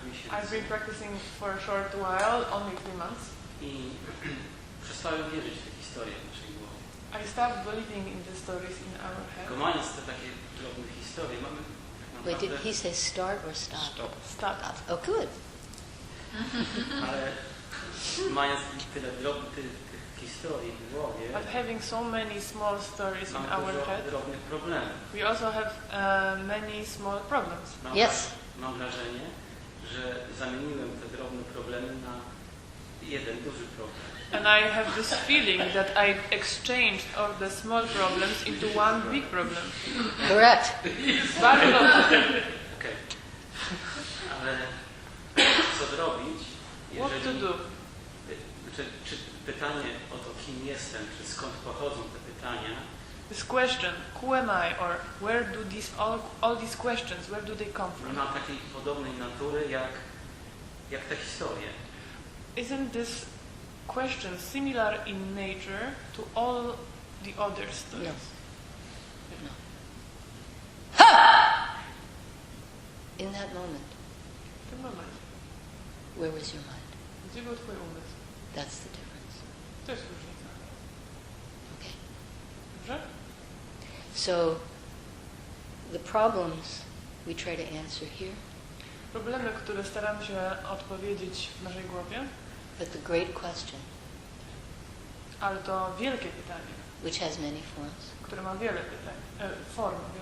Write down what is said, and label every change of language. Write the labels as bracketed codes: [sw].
[en] I've been practicing for a short while, only 3 months. [pl] i przestałem wierzyć w te historie w naszej głowie. [en] I stopped believing in the stories in our head. [pl] Tylko mając te takie drobne historie, mamy tak [en] Wait, did [pl] naprawdę, [en] he say start or stop? Stop. Oh, good. [pl] ale mając tyle drobnych tych historii w głowie, [en] But having so many small stories in [pl] mam [en] our [pl] dużo [en] head, [pl] drobnych problemów. [en] we also have many small problems. Yes. [pl] Mam wrażenie, że zamieniłem te drobne problemy na jeden duży problem. [en] And I have this feeling that I exchanged all the small problems into one big problem. Correct. [pl] Bardzo dobrze. Okej. Ale co zrobić, [en] What to do? [pl] Czy pytanie o to, kim jestem, czy skąd pochodzą te pytania, [en] This question, who am I, or where do all these questions, where do they come from? [pl] ma takiej podobnej natury jak te historie. [en] Isn't this question similar in nature to all the other stories? No. Ha! In that moment, [pl] W tym momencie. [en] where was your mind? [pl] Gdzie był twój umysł? [en] That's the difference. [pl] To jest różnica. [en] Okay. [pl] Dobrze? [en] So, the problems we try to answer here, [pl] Problemy, które staram się odpowiedzieć w naszej głowie, [en] but the great question, [pl] ale to wielkie pytanie, [en] which has many forms, [pl] które ma wiele pytań, wiele form.